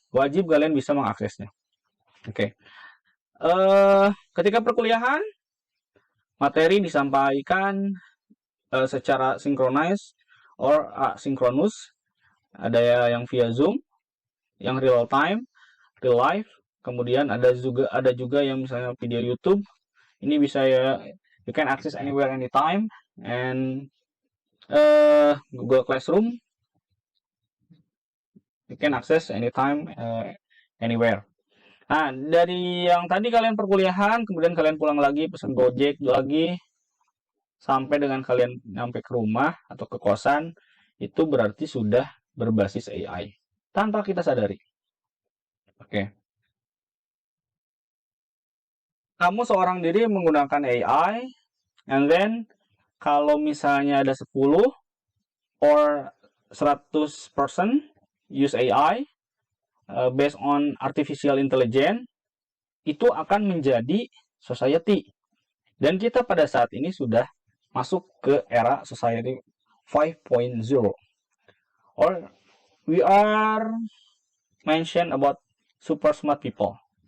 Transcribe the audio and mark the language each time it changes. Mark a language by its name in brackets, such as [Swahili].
[Indonesian] Wajib kalian bisa mengaksesnya. Oke. Ketika perkuliahan, materi disampaikan secara sinkronis [English] or asynchronous. [Indonesian] Ada yang via Zoom, yang real time, real life. Kemudian ada juga yang misalnya video YouTube. Ini bisa ya, [English] you can access anywhere anytime. And Google Classroom, you can access anytime anywhere. [Indonesian] Nah, dari yang tadi kalian perkuliahan, kemudian kalian pulang lagi, pesan Gojek lagi, sampai dengan kalian nyampe ke rumah atau ke kosan, itu berarti sudah berbasis AI. Tanpa kita sadari. Oke. Kamu seorang diri menggunakan AI, [English] and then [Indonesian] kalau misalnya ada 10 or 100% [English] use AI, based on artificial intelligence, [Indonesian] itu akan menjadi society. Dan kita pada saat ini sudah masuk ke era society 5.0. [English] Or we are mention about super smart people.